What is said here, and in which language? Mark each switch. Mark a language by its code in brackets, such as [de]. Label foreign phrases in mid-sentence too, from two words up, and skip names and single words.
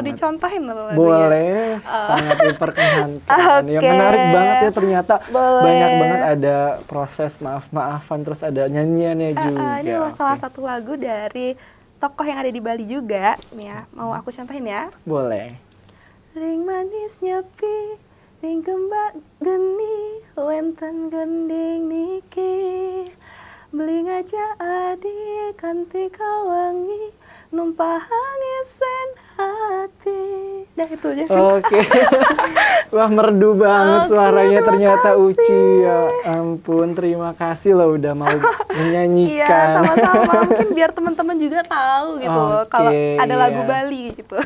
[id] dicontohin loh lagunya. Boleh, sangat diperkenankan. Ya, Oke. menarik banget ya, ternyata Boleh. banyak banget ada proses maaf-maafan, terus ada nyanyiannya juga. Ini adalah Oke. salah satu lagu dari tokoh yang ada di Bali juga. Nih ya, mau aku contohin ya. Boleh. [ban] Ring manis nyepi, ring kembak geni, wenten gending niki. Beli ngaja adi kanti kawangi, numpah hangisen hati. [id] Dah itu aja. Oke. Wah, merdu banget Oke, suaranya terima ternyata kasih. Uci. Ya ampun, terima kasih loh udah mau Iya, menyanyikan. sama-sama. Mungkin biar teman-teman juga tahu gitu loh kalau Oke, ada lagu iya. Bali gitu.